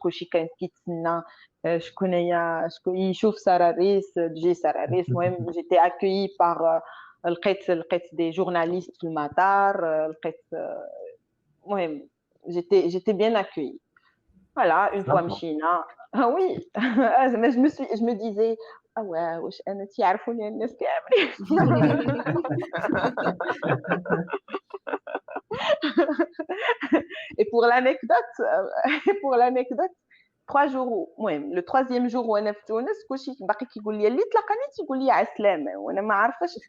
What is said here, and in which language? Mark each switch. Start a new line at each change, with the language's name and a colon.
Arabic: كلشي كان كيتسنى شكون يشوف سارة الريس، تجي سارة الريس. المهم
French: j'étais accueillie par
Arabic: لقيت
French: des journalistes
Arabic: في المطار.
French: المهم j'étais bien accueillie. Voilà, une fois
Arabic: مشينا.
French: Ah oui. je me disais ouais
Arabic: واش انا تيعرفوني الناس كاملين.
French: Et pour l'anecdote, 3 jours, le troisième jour
Arabic: وانا في تونس كلشي باقي كيقول لي اللي تلاقاني تيقول لي على السلامه وانا ما عارفاش.